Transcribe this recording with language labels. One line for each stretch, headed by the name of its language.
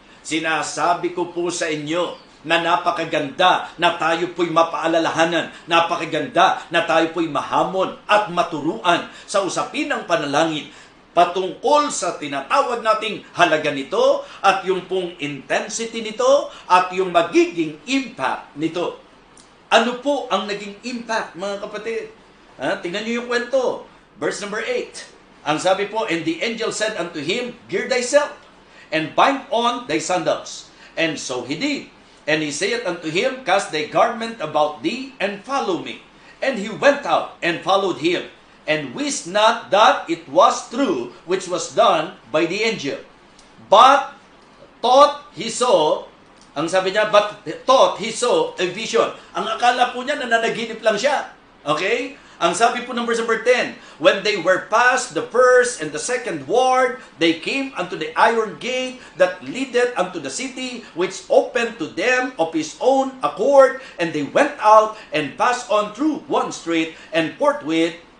Filipino: Sinasabi ko po sa inyo na napakaganda na tayo po'y mapaalalahanan, napakaganda na tayo po'y mahamon at maturuan sa usapin ng panalangin patungkol sa tinatawag nating halaga nito at yung pong intensity nito at yung magiging impact nito. Ano po ang naging impact, mga kapatid? Tingnan niyo yung kwento. Verse number 8. Ang sabi po,
English: and the angel said unto him, Gird thyself, and bind on thy sandals. And so he did. And he saith unto him, Cast thy garment about thee, and follow me. And he went out, and followed him, and wist not that it was true which was done by the angel. But thought he saw,
Filipino: ang sabi niya,
English: but thought he saw a vision.
Filipino: Ang akala po niya na nanaginip lang siya. Okay? Ang sabi po ng
English: verse number 10, when they were past the first and the second ward, they came unto the iron gate that leadeth unto the city, which opened to them of his own accord, and they went out and passed on through one street, and forthwith